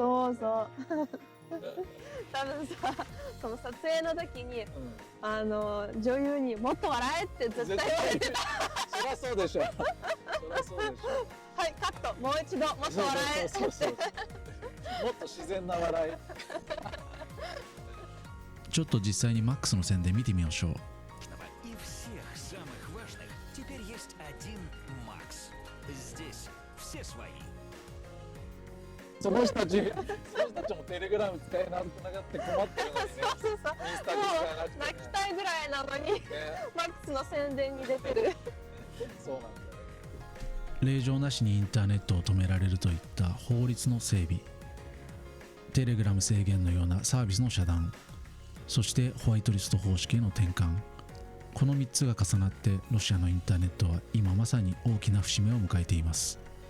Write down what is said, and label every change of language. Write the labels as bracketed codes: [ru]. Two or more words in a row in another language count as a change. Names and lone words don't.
[ja] そうそう多分さその撮影の時に女優にもっと笑えって絶対言われてたそりゃそうでしょ。そりゃそうでしょ。はいカットもう一度もっと笑えそうそうそうそう。もっと自然な笑い。ちょっと実際にマックスの宣伝見てみましょう。 [ru] И всех самых важных теперь есть один Макс. Здесь все свои. [ja] その人たちもテレグラム使えなくなって困ってるのにね。そうそうそうインスタで使えなくてね。泣きたいぐらいなのにね、マックスの宣伝に出てるそうなんだよ。令状なしにインターネットを止められるといった法律の整備、テレグラム制限のようなサービスの遮断、そしてホワイトリスト方式への転換、この3つが重なってロシアのインターネットは今まさに大きな節目を迎えています。